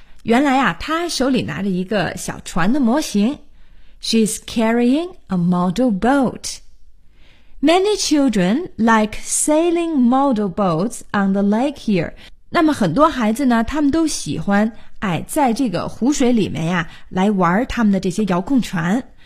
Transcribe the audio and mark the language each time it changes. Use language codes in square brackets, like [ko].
[zh] 原来啊她手里拿着一个小船的模型。 [en] She's carrying a model boat. Many children like sailing model boats on the lake here. [zh] 那么很多孩子呢他们都喜欢哎在这个湖水里面呀来玩他们的这些遥控船。